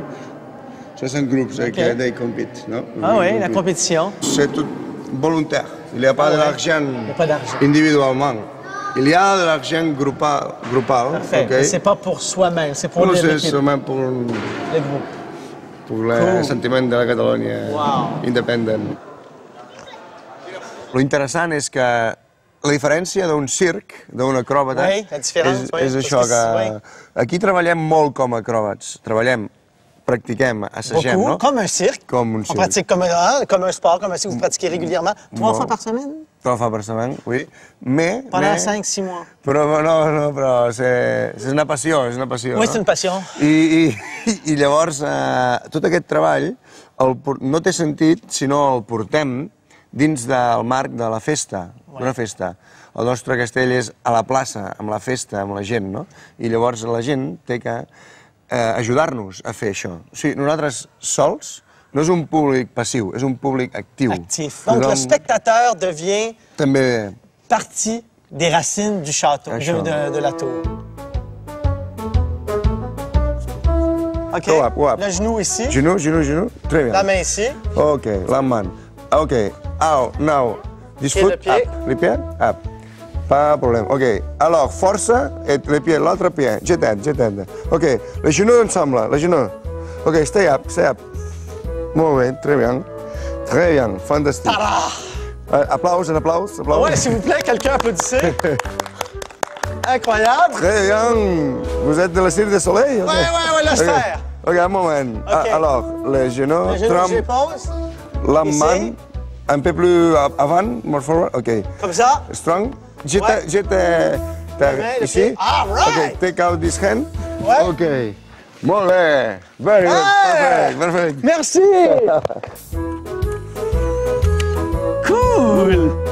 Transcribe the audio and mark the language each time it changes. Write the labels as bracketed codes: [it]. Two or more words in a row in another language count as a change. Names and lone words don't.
[fr] 60 groupes qui compitent, non? Ah oui, la compétition. C'est tout volontaire. Il n'y a pas d'argent individuellement. Il y a de l'argent groupal. Parfait. Okay. C'est pas pour soi-même, c'est pour l'équipe. C'est seulement pour le groupe. Pour le sentiment de la Catalogne independent. [ca] L'intéressant és que la diferència d'un circ, d'un acròbata, és això, que aquí treballem molt com a acròbats. Pratiquem, assagem, no? [fr] Comme un cirque. Comme un cirque. On pratique comme un sport, comme un cirque, vous pratiquez régulièrement. 3 fois par semaine? 3 fois par semaine, oui. Pendant 5-6 mois. [ca] Però és una passió, [fr] Oui, c'est une passion. [ca] I llavors, tot aquest treball no té sentit si no el portem dins del marc de la festa, d'una festa. El nostre castell és a la plaça, amb la festa, amb la gent, no? I llavors la gent té que ajudar-nos a fer això. O sigui, nosaltres sols no és un públic passiu, és un públic actiu. [fr] Actif. Donc le spectateur devient partie des racines du château, de la tour. OK. Le genou ici. Genou. Très bien. La main ici. OK, la main. [en] OK. Now, just foot up. [fr] Les pieds? Up. Pas de problème. OK. Alors, força et les pieds, l'altre pied. Je t'aide. OK. Les genoux ensemble, les genoux. [en] OK, stay up. [ca] Molt bé, [fr] très bien, fantastique. Applaus. Ouais, s'il vous plaît, quelqu'un applaudissez. Incroyable. Très bien. Vous êtes de la Cirque du Soleil? Ouais, laisse faire. OK, un moment. OK. Alors, les genoux, Je pose. la Ici. main un peu plus avant, [en] more forward. [fr] OK. Comme ça. Strong. Je Ouais. t'ai ici. [en] All right. OK, take out this hand. [fr] Ouais. [ca] OK. Molt bé. [en] Very good. Hey. Perfect. [fr] Merci. Cool.